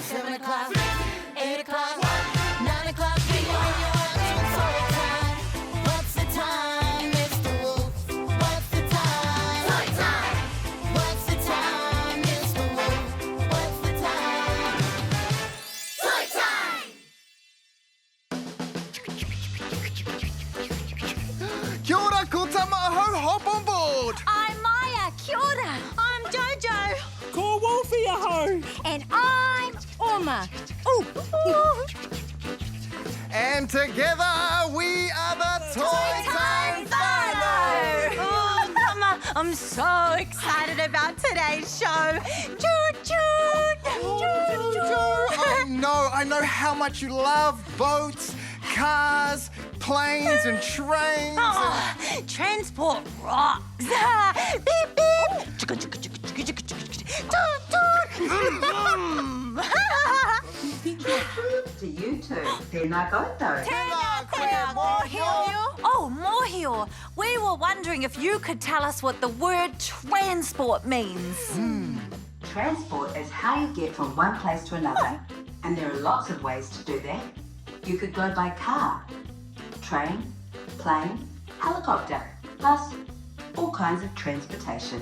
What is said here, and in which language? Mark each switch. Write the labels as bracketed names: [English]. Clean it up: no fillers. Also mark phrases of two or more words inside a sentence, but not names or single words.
[English] 7 o'clock, 8 o'clock, 9 o'clock. It's toy time. What's the time, Mr. Wolf? What's the time? Toy time. What's the time, Mr. Wolf? What's the time? Toy time. [Māori] Kia ora, ko tamaho, [English] hop on board! I'm Maya. [Māori] Kia ora. [English] I'm Jojo. [Māori] Ko Wolfie aho! [English] And I'm Orma. And together we are the Toy Time Whānau! Oh, Mama, I'm so excited about today's show. Choo choo. I know how much you love boats, cars, planes and trains. Oh, transport rocks. Beep beep. Chicka chicka chicka chicka chicka chicka. Toot toot. To you two, [Māori] tēnā koutou. Tēnā koe mōhio. Oh, mōhio. [English] We were wondering if you could tell us what the word transport means. Transport is how you get from one place to another, and there are lots of ways to do that. You could go by car, train, plane, helicopter, bus, all kinds of transportation.